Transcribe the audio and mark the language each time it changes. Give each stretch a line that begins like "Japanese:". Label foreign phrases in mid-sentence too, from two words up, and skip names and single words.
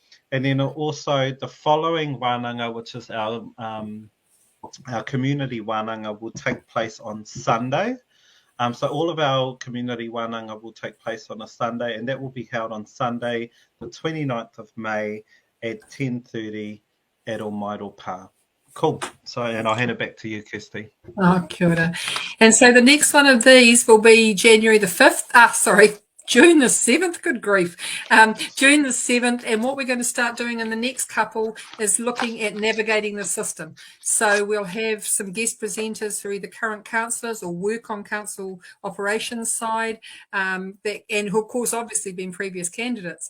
English: And then also the following wānanga, which is our community wānanga, will take place on Sunday. So all of our community wānanga will take place on a Sunday, and that will be held on Sunday, the 29th of May at 10:30 at Almairo Pa. Cool. So, and I'll hand it back to you, Kirsty.
Māori: Oh, kia ora.
English: And so the next one of these will be January the 5th. June the 7th, good grief. June the 7th, and what we're going to start doing in the next couple is looking at navigating the system. So we'll have some guest presenters who are either current councillors or work on council operations side, and who of course obviously been previous candidates.